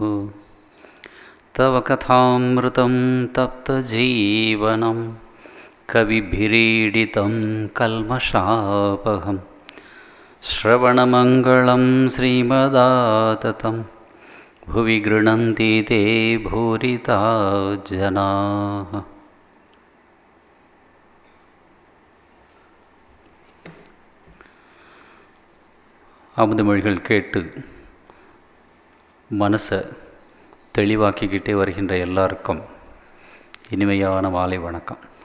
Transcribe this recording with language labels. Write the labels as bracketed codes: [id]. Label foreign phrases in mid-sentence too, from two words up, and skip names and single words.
[sa] तव कथामृतं तप्तजीवनं कविभिरीडितं कल्मषापहम् श्रवणमङ्गलं श्रीमदाततं भुवि गृह्णन्ति ते भूरिता जनाः। [ta] அமுதமொழிகள் கேட்டு மனசை தெளிவாக்கிக்கிட்டே வருகின்ற எல்லாருக்கும் இனிமையான மாலை வணக்கம்.